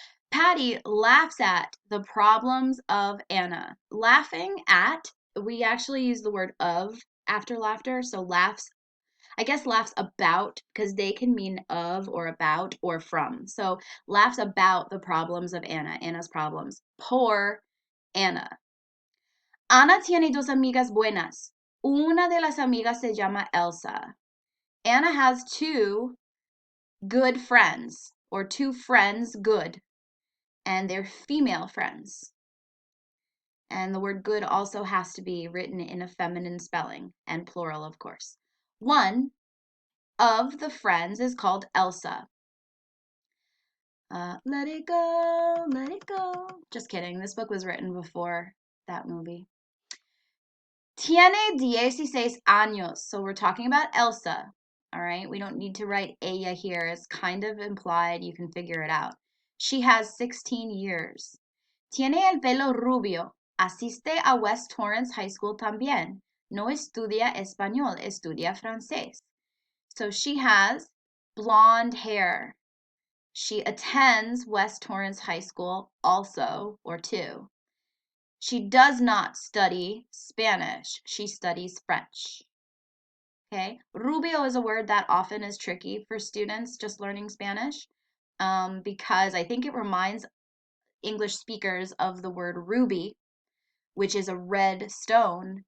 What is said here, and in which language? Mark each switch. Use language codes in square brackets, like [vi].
[en] Patty laughs at the problems of Anna. Laughing at, we actually use the word of after laughter, so laughs, I guess laughs about, because they can mean of or about or from. So laughs about the problems of Anna, Anna's problems. Poor Anna. [es] Ana tiene dos amigas buenas. Una de las amigas se llama Elsa. [en] Anna has two good friends, or two friends good, and they're female friends. And the word good also has to be written in a feminine spelling, and plural, of course. One of the friends is called Elsa. Let it go, let it go. Just kidding. This book was written before that movie. [es] Tiene 16 años. [en] So we're talking about Elsa. All right. We don't need to write ella here. It's kind of implied. You can figure it out. She has 16 years. [es] Tiene el pelo rubio. Asiste a West Torrance High School también. No estudia español, estudia francés. [en] So she has blonde hair. She attends West Torrance High School also, or two. She does not study Spanish. She studies French. Okay. Rubio is a word that often is tricky for students just learning Spanish because I think it reminds English speakers of the word ruby, which is a red stone.